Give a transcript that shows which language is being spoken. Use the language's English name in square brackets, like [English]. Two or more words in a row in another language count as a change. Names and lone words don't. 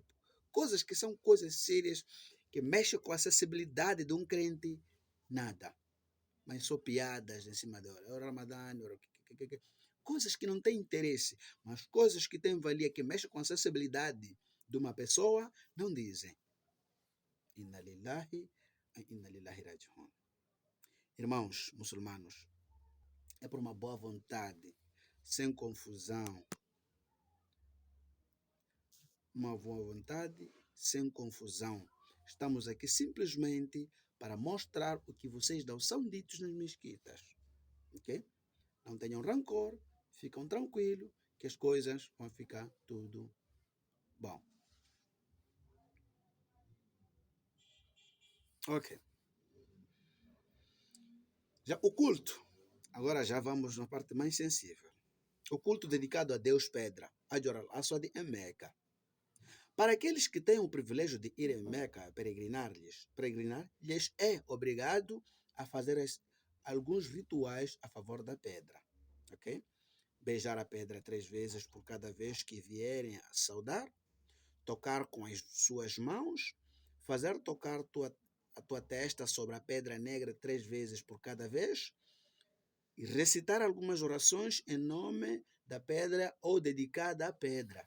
[Portuguese] Coisas que são coisas sérias, que mexem com a acessibilidade de um crente, nada. Mas só piadas em cima da hora. É o Ramadã, coisas que não têm interesse, mas coisas que têm valia, que mexem com a acessibilidade de uma pessoa, não dizem. [Arabic] إنا لله راجعون. [Portuguese] Irmãos muçulmanos, é por uma boa vontade, sem confusão. Uma boa vontade, sem confusão. Estamos aqui simplesmente para mostrar o que vocês não são ditos nas mesquitas. Ok? Não tenham rancor, ficam tranquilos, que as coisas vão ficar tudo bom. Ok. Já o culto. Agora já vamos na parte mais sensível. O culto dedicado a Deus Pedra, Hajar al-Aswad em Meca. Para aqueles que têm o privilégio de ir em Meca peregrinar-lhes é obrigado a fazer alguns rituais a favor da pedra. Ok? Beijar a pedra 3 vezes por cada vez que vierem a saudar, tocar com as suas mãos, fazer tocar a tua testa sobre a pedra negra 3 vezes por cada vez e recitar algumas orações em nome da pedra ou dedicada à pedra.